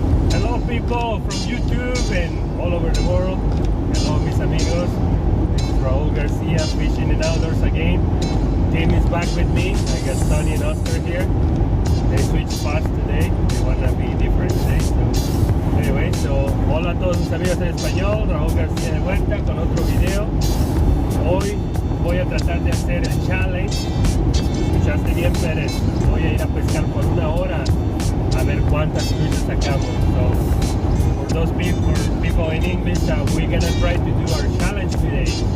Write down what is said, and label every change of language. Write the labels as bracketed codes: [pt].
[en] Hello people from YouTube and all over the world. Hello [es] mis amigos. [en] This is Raul Garcia fishing in outdoors again. Tim is back with me. I got Sonny and Oscar here. They switched spots today. They wanna be different today. So anyway, [es] hola a todos mis amigos en español. Raúl García de vuelta con otro video. Hoy voy a tratar de hacer el challenge. Escuchaste bien, Perez. Voy a ir a pescar por 1 hora a ver cuántas truchas sacamos. [en] So for those people in English, we're gonna try to do our challenge today.